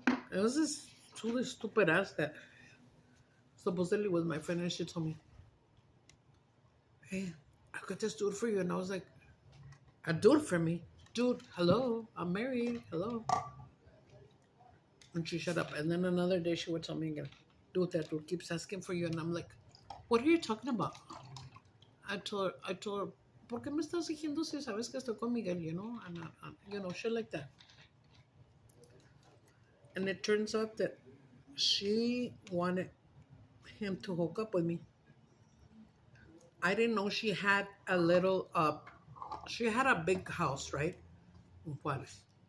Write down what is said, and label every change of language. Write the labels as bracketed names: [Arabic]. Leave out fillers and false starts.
[English] It was this truly stupid ass that supposedly was my friend, and she told me, "Hey, I got this dude for you," and I was like, "A dude for me? Dude, hello, I'm married, hello." And she shut up. And then another day she would tell me again, "Dude, that dude keeps asking for you," and I'm like, "What are you talking about?" I told her, [Spanish] ¿por qué me estás diciendo si sabes que estoy con Miguel, [English] you know? And, you know, shit like that. And it turns out that she wanted him to hook up with me. I didn't know she had a little, she had a big house, right? In Juarez.